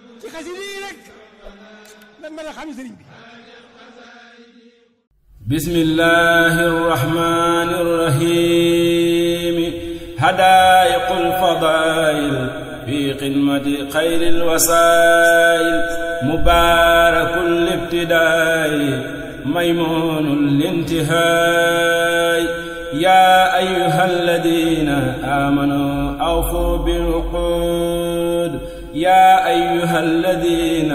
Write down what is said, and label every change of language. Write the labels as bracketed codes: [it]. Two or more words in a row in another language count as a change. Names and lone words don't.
[wo] xasida yi rek lan mën a xam sëriñ bi. [ar] بسم الله الرحمن الرحيم حدائق الفضائل في خدمة خير الوسائل مبارك الابتداء ميمون الانتهاء يا أيها الذين آمنوا أوفوا بالعقود يا أيها الذين